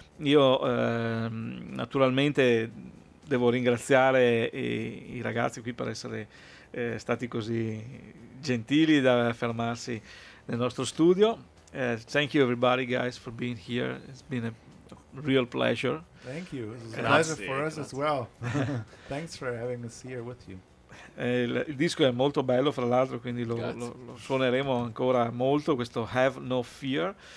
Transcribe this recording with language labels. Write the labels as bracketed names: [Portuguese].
[Italian] Io naturalmente devo ringraziare i ragazzi qui per essere stati così gentili da fermarsi nel nostro studio. [English] Thank you everybody guys for being here, it's been a real pleasure. Thank you. It's a pleasure for us as well. Thanks for having us here with you. [Italian] Il disco è molto bello, fra l'altro, quindi lo suoneremo ancora molto, questo Have No Fear.